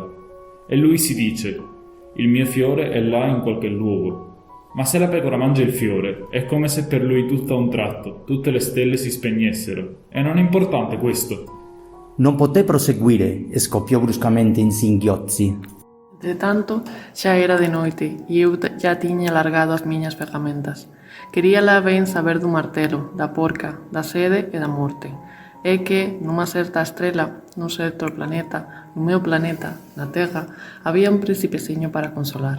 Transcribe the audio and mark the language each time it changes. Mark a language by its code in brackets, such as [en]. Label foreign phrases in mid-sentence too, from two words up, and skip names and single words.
[it] E lui si dice, il mio fiore è là in qualche luogo. Ma se la pecora mangia il fiore, è come se per lui tutto a un tratto, tutte le stelle si spegnessero. E non è importante questo. Non poté proseguire, scoppiò bruscamente in singhiozzi. [gl] Entretanto, xa era de noite e eu xa tiña largado as miñas ferramentas. Quería la ben saber do martelo, da porca, da sede e da morte. é que nunha certa estrela, nun certo planeta, no meu planeta, na Terra, había un principeciño para consolar.